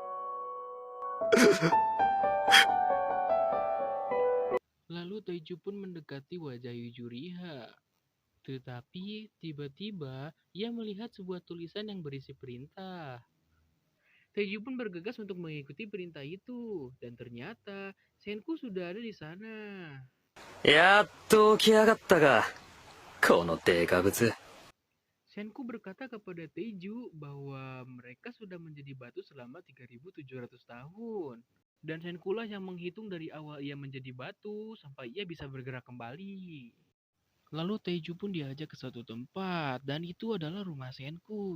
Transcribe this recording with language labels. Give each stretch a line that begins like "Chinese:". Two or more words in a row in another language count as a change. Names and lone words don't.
Indonesian: Lalu Taeju pun mendekati wajah Yuzuriha. Tetapi tiba-tiba ia melihat sebuah tulisan yang berisi perintah. Taeju pun bergegas untuk mengikuti perintah itu, dan ternyata Senku sudah ada di sana.
Japanese: やっと起き上がったが、このデカブツ。
Indonesian: Senku berkata kepada Taeju bahwa mereka sudah menjadi batu selama 3700 tahun. Dan Senku lah yang menghitung dari awal ia menjadi batu sampai ia bisa bergerak kembali. Lalu Taeju pun diajak ke suatu tempat, dan itu adalah rumah Senku.